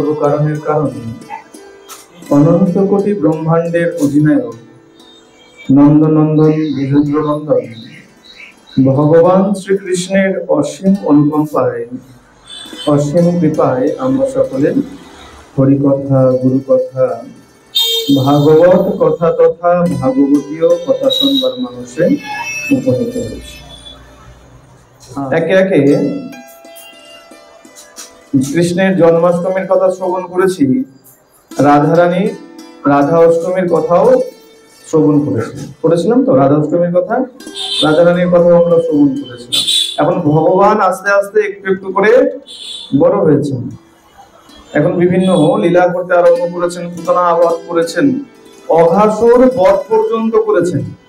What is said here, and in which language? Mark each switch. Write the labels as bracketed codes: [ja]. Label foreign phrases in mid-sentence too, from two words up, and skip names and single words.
[bn] কারণের কারণ অনন্ত কোটি ব্রহ্মাণ্ডের অধিনায়ক নন্দনন্দন বিজেন্দ্র নন্দন ভগবান শ্রী কৃষ্ণের অসীম অনুকম্পায় অসীম কৃপায় আমরা সকলে হরিকথা গুরুকথা ভাগবত কথা তথা ভাগবতীয় কথা শুনবার মানুষে উপনীত হয়েছে। একে একে কৃষ্ণের জন্মাষ্টমীর কথা শ্রবণ করেছি, রাধারানী রাধা অষ্টমীর কথাও শ্রবণ করেছিলাম তো রাধা অষ্টমীর কথা, রাধারানীর কথাও আমরা শ্রবণ করেছিলাম। এখন ভগবান আস্তে আস্তে একটু একটু করে বড় হয়েছেন, এখন বিভিন্ন লীলা করতে আরম্ভ করেছেন, পুতনা আবাদ করেছেন, অঘাসুর বধ পর্যন্ত করেছেন।